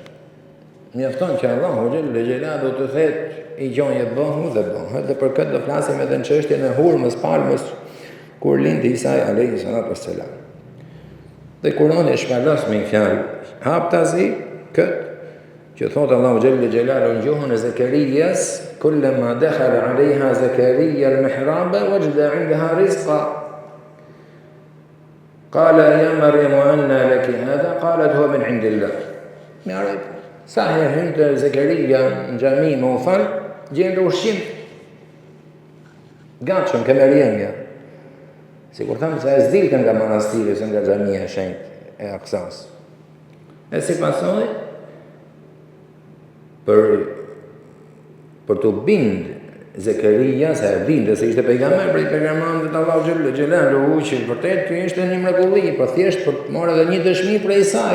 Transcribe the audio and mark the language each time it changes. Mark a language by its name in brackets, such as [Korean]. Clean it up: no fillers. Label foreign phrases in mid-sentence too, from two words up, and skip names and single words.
[Albanian] Mjafton që Allahu [Arabic] جل جلاله [Albanian] të thotë i gjonje bëhu dhe bëhet, dhe për këtë do flasim edhe në çështjen e hurmës, palmës, kur lindi Isa [Arabic] عليه الصلاة والسلام. [Albanian] Dhe Kurani e shpalos me fjalë haptazi këtë që thotë Allahu [Arabic] جل جلاله [Albanian] në gjuhën e Zekerias: [Arabic] "كلما دخل عليها زكريا المحراب وجد عندها رزقا. قال يا مريم أنى لك هذا? قالت هو من عند الله." [Albanian] Mirë, sa herë hynte Zakaria në xhami me u fal, gjende ushqim. Gatshëm ke Mërjemja. Sikur thamë se e zdilten nga manastiri ose nga xhamia e shenjtë e Aksas. E si pasoj, për të bind Zekaria, se e binde se ishte pejgamber prej pejgamberëve të Allahu [Arabic] جل جلاله, [Albanian] që vërtet ky ishte një mrekulli, po thjesht për të marrë edhe një dëshmi prej saj.